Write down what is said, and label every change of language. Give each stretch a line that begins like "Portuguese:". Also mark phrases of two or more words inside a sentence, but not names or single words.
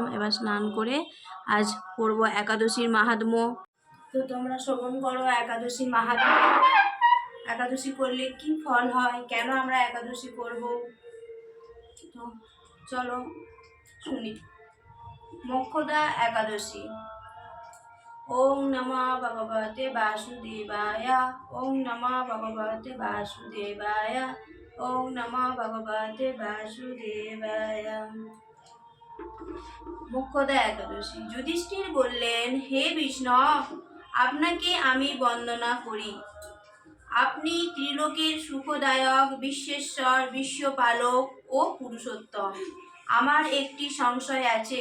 Bangla: এবার স্নান করে আজ পড়বো একাদশীর মাহাত্ম্য। তো তোমরা শ্রবণ করো একাদশীর মাহাত্ম্য। একাদশী করলে কি ফল হয়, কেন আমরা একাদশী করব, তো চলো শুনি। মোক্ষদা একাদশী।
Sanskrit: ওং নমঃ ভগবতে বাসুদেবায়। ওং নমঃ ভগবতে বাসুদেবায়। ওং নমঃ ভগবতে বাসুদেবায়।
Bangla: মোক্ষদা একাদশী। যুধিষ্ঠির বললেন, হে বিষ্ণু, আপনাকে আমি বন্দনা করি। আপনি ত্রিলোকের সুখদায়ক, বিশ্বেশ্বর, বিশ্বপালক ও পুরুষোত্তম। আমার একটি সংশয় আছে।